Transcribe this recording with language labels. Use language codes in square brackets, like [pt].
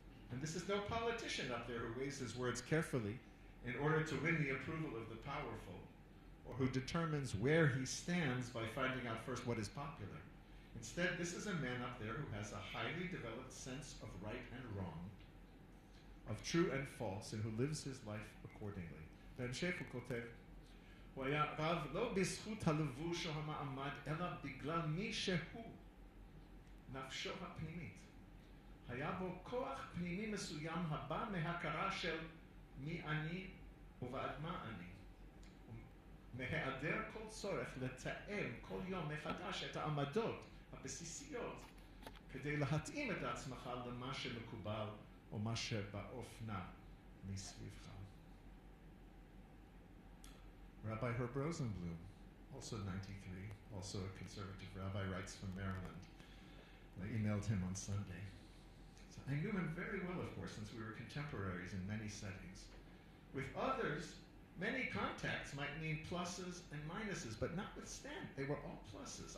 [en] And this is no politician up there who weighs his words carefully in order to win the approval of the powerful, or who determines where he stands by finding out first what is popular. Instead, this is a man up there who has a highly developed sense of right and wrong, of true and false, and who lives his life accordingly. [he] בהמשך הוא כותב, הוא היה רב לא בזכות הלבוש או המעמד, אלא בגלל מי שהוא, נפשו הפנימית. היה בו כוח פנימי מסוים הבא מהכרה של מי אני ובעד מה אני. מהיעדר כל צורך לתאם כל יום מחדש את העמדות הבסיסיות כדי להתאים את עצמך למה שמקובל או מה שבאופנה מסביבך. [en] Rabbi Herb Rosenblum, also 93, also a conservative rabbi, writes from Maryland. I emailed him on Sunday. So I knew him very well, of course, since we were contemporaries in many settings. With others, many contacts might mean pluses and minuses, but notwithstanding, they were all pluses.